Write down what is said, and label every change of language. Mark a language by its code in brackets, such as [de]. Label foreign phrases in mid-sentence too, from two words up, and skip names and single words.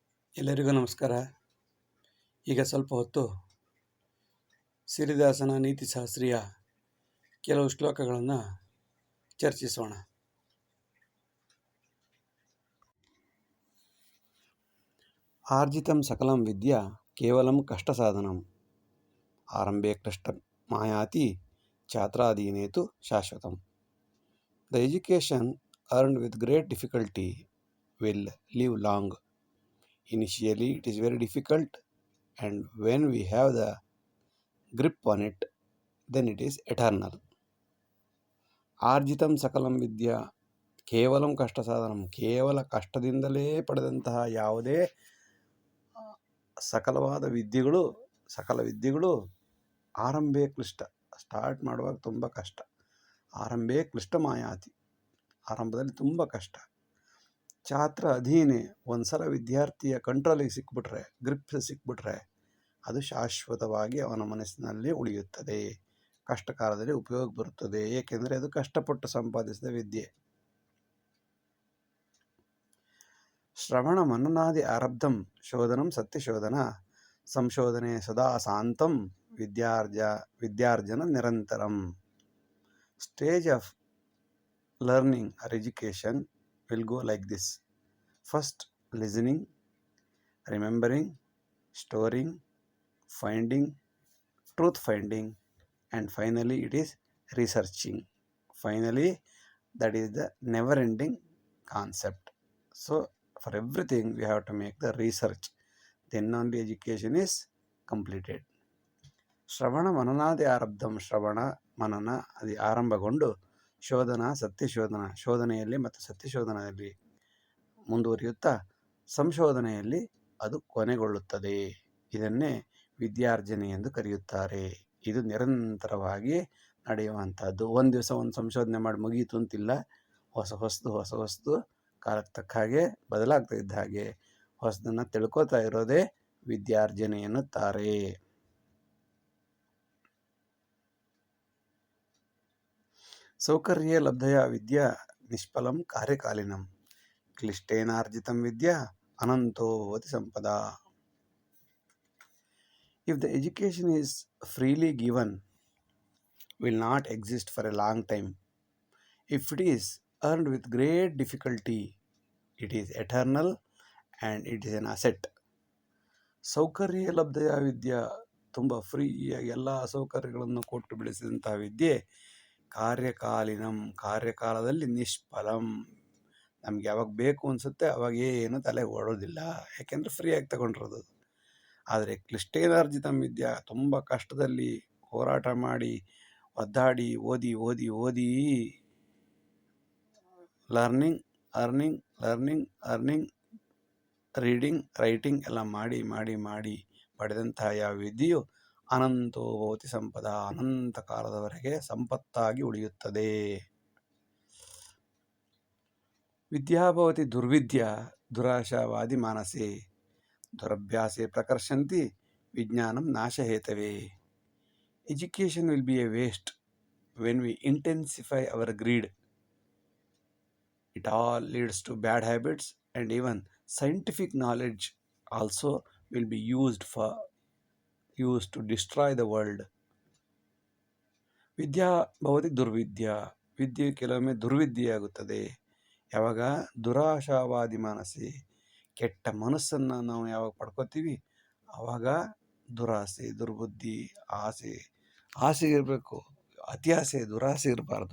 [kn] ಎಲ್ಲರಿಗೂ ನಮಸ್ಕಾರ. ಈಗ ಸ್ವಲ್ಪ ಹೊತ್ತು ಸಿರಿದಾಸನ ನೀತಿಶಾಸ್ತ್ರೀಯ ಕೆಲವು ಶ್ಲೋಕಗಳನ್ನು ಚರ್ಚಿಸೋಣ. [sa] ಆರ್ಜಿತಂ ಸಕಲಂ ವಿದ್ಯಾ ಕೇವಲಂ ಕಷ್ಟಸಾಧನಂ ಆರಂಭೆ ಕ್ಲಿಷ್ಟ ಮಾಯಾತಿ ಛಾತ್ರಾಧೀನೇತು ಶಾಶ್ವತಂ. [en] the education earned with great difficulty will live long. Initially it is very difficult, and when we have the grip on it, then it is eternal. [sa] ಆರ್ಜಿತಂ ಸಕಲಂ ವಿದ್ಯಾ ಕೇವಲಂ ಕಷ್ಟ ಸಾಧನಂ, [kn] ಕೇವಲ ಕಷ್ಟದಿಂದಲೇ ಪಡೆದಂತಹ ಯಾವುದೇ ಸಕಲ ವಿದ್ಯೆಗಳು [sa] ಆರಂಭೆ ಕ್ಲಿಷ್ಟ, [kn] ಸ್ಟಾರ್ಟ್ ಮಾಡುವಾಗ ತುಂಬ ಕಷ್ಟ. [sa] ಆರಂಭೆ ಕ್ಲಿಷ್ಟ ಮಾಯಾತಿ, [kn] ಆರಂಭದಲ್ಲಿ ತುಂಬ ಕಷ್ಟ. [sa] ಛಾತ್ರ ಅಧೀನೆ, [kn] ಒಂದ್ಸಲ ವಿದ್ಯಾರ್ಥಿಯ ಕಂಟ್ರೋಲಿಗೆ ಸಿಕ್ಬಿಟ್ರೆ, ಗ್ರಿಪ್ ಸಿಕ್ಬಿಟ್ರೆ ಅದು ಶಾಶ್ವತವಾಗಿ ಅವನ ಮನಸ್ಸಿನಲ್ಲಿ ಉಳಿಯುತ್ತದೆ, ಕಷ್ಟ ಕಾಲದಲ್ಲಿ ಉಪಯೋಗ ಬರುತ್ತದೆ. ಏಕೆಂದರೆ ಅದು ಕಷ್ಟಪಟ್ಟು ಸಂಪಾದಿಸಿದ ವಿದ್ಯೆ. [sa] ಶ್ರವಣ ಮನನಾದಿ ಆರಬ್ಧಂ ಶೋಧನಂ ಸತ್ಯಶೋಧನ ಸಂಶೋಧನೆ ಸದಾ ಶಾಂತಂ ವಿದ್ಯಾರ್ಜನ ನಿರಂತರಂ. [en] stage of learning or education will go like this. First, listening, remembering, storing, finding, truth finding, and finally it is researching. Finally, that is the never ending concept. So for everything we have to make the research, then only education is completed. [sa] ಶ್ರವಣ ಮನನಾದಿ ಆರಬ್ಧಂ, [kn] ಶ್ರವಣ ಮನನ ಅದು ಆರಂಭಗೊಂಡು [sa] ಶೋಧನ ಸತ್ಯಶೋಧನ, [kn] ಶೋಧನೆಯಲ್ಲಿ ಮತ್ತು ಸತ್ಯಶೋಧನೆಯಲ್ಲಿ ಮುಂದುವರಿಯುತ್ತಾ ಸಂಶೋಧನೆಯಲ್ಲಿ ಅದು ಕೊನೆಗೊಳ್ಳುತ್ತದೆ. ಇದನ್ನೇ ವಿದ್ಯಾರ್ಜನೆ ಎಂದು ಕರೆಯುತ್ತಾರೆ. ಇದು ನಿರಂತರವಾಗಿ ನಡೆಯುವಂಥದ್ದು. ಒಂದು ದಿವಸ ಒಂದು ಸಂಶೋಧನೆ ಮಾಡಿ ಮುಗಿಯಿತು ಅಂತಿಲ್ಲ. ಹೊಸ ಕಾಲಕ್ಕೆ ತಕ್ಕ ಹಾಗೆ ಬದಲಾಗ್ತಾ ಇದ್ದ ಹಾಗೆ ಹೊಸದನ್ನು ತಿಳ್ಕೊತಾ ಇರೋದೇ ವಿದ್ಯಾರ್ಜನೆ ಎನ್ನುತ್ತಾರೆ. [sa] ಸೌಕರ್ಯೇ ಲಬ್ಧಯ ವಿದ್ಯಾ ನಿಷ್ಫಲಂ ಕಾರ್ಯಕಾಲಿನಂ ಕ್ಲಿಷ್ಟೇನಾರ್ಜಿತಂ ವಿದ್ಯಾ ಅನಂತೋ ಭವತಿ ಸಂಪದಾ. [en] If the education is freely given, will not exist for a long time. If it is earned with great difficulty, it is eternal and it is an asset. [sa] ಸೌಕರ್ಯ ಲಬ್ಧಯ ವಿದ್ಯಾ, [kn] ತುಂಬ ಫ್ರೀಯಾಗಿ ಎಲ್ಲ ಸೌಕರ್ಯಗಳನ್ನು ಕೊಟ್ಟು ಬೆಳೆಸಿದಂತಹ ವಿದ್ಯೆ ಕಾರ್ಯಕಾಲಿನಂ, ಕಾರ್ಯಕಾಲದಲ್ಲಿ ನಿಷ್ಫಲಂ, ನಮ್ಗೆ ಯಾವಾಗ ಬೇಕು ಅನಿಸುತ್ತೆ ಅವಾಗ ಏನು ತಲೆಗೆ ಓಡೋದಿಲ್ಲ, ಯಾಕೆಂದರೆ ಫ್ರೀಯಾಗಿ ತಗೊಂಡಿರೋದು. ಆದರೆ [sa] ಕ್ಲಿಷ್ಟೇನಾರ್ಜಿತಂ ವಿದ್ಯಾ, [kn] ತುಂಬ ಕಷ್ಟದಲ್ಲಿ ಹೋರಾಟ ಮಾಡಿ ಒದ್ದಾಡಿ ಓದಿ [en] learning reading writing [kn] ಎಲ್ಲ ಮಾಡಿ ಪಡೆದಂತಹ ಯಾವ ವಿದ್ಯೆಯು [sa] ಅನಂತೋ ಭವತಿ ಸಂಪದ, [kn] ಅನಂತ ಕಾಲದವರೆಗೆ ಸಂಪತ್ತಾಗಿ ಉಳಿಯುತ್ತದೆ. [sa] ವಿದ್ಯಾಭವತಿ ದುರ್ವಿದ್ಯಾ ದುರಾಶಾವಾದಿ ಮಾನಸೆ ದುರಭ್ಯಾಸೆ ಪ್ರಕರ್ಷಂತಿ ವಿಜ್ಞಾನಂ ನಾಶಹೇತವೇ. [en] Education will be a waste when we intensify our greed. It all leads to bad habits, and even scientific knowledge also will be used to destroy the world. [sa] ವಿದ್ಯಾ ಭವತಿ ದುರ್ವಿದ್ಯಾ, [kn] ವಿದ್ಯೆ ಕೆಲವೊಮ್ಮೆ ದುರ್ವಿದ್ಯೆಯಾಗುತ್ತದೆ. ಯಾವಾಗ [sa] ದುರಾಶಾವಾದಿ ಮಾನಸಿ, [kn] ಕೆಟ್ಟ ಮನಸ್ಸನ್ನು ನಾವು ಯಾವಾಗ ಪಡ್ಕೋತೀವಿ ಆವಾಗ ದುರಾಸೆ, ದುರ್ಬುದ್ಧಿ, ಆಸೆ ಇರಬೇಕು, ಅತಿ ಆಸೆ, ದುರಾಸೆ ಇರಬಾರ್ದು.